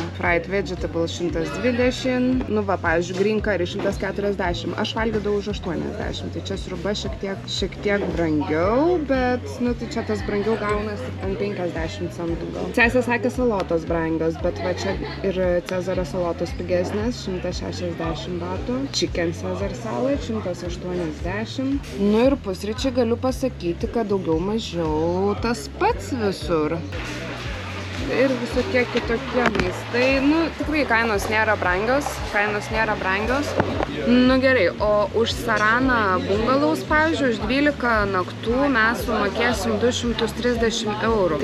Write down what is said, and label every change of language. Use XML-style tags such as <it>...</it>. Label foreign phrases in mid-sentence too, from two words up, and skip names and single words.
<en>Fried vegetable 120,</en> <lt>nu va, pavyzdžiui,</lt> <en>green curry 140.</en> <lt>Aš valgydavau už 80. Tai čia sriuba šiek tiek brangiau, bet, nu, tai čia tas brangiau gaunasi ant 50 centų gal. Sesė sakė salotos brangios, bet va čia ir Cezario salotos pigesnės, 160 batų.</lt> <en>Chicken Caesar salad 180.</en> <lt>Nu ir pusryčiai galiu pasakyti, kad daugiau mažiau tas pats visur. Ir visokie kitokie maistai. Nu, tikrai kainos nėra brangios. Nu gerai, o už Sarana bungalaus, pavyzdžiui, už 12 naktų mes sumokėsim 230 eurų.</lt>